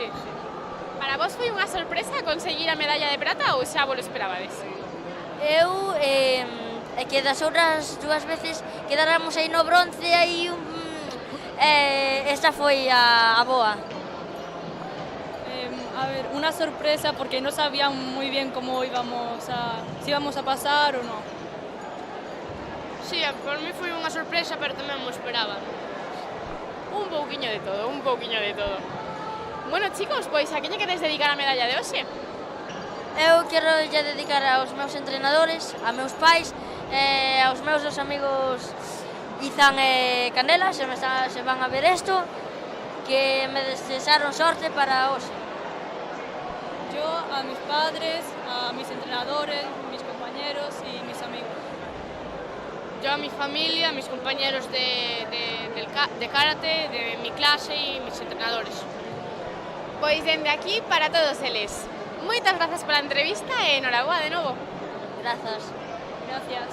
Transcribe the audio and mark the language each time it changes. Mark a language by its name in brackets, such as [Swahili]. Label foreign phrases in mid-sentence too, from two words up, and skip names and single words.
[Galician] Para vos foi unha sorpresa conseguir a medalla de prata ou xa vos lo esperabades? Eu, que das outras dúas veces quedáramos aí no bronce aí esta foi a boa. [Spanish] A ver, una sorpresa porque no sabían muy bien cómo si íbamos a pasar o no. [Galician] Sí, por mí foi unha sorpresa, pero tamén mo esperaba. Un pouquiño de todo. Bueno, chicos, pois a que lle queres dedicar a medalla de hoxe? Eu quero lle dedicar aos meus entrenadores, a meus pais, aos meus dos amigos Izan e Canela, se van a ver isto, que me desearon sorte para hoxe. [Spanish] Yo a mis padres, a mis entrenadores, mis compañeros y mis amigos. Yo a mi familia, a mis compañeros de karate, de mi clase y mis entrenadores. [Galician] Pois dende aquí para todos eles. Moi Moitas grazas pola entrevista e enhoraboa de novo. Grazas. [Spanish] Gracias.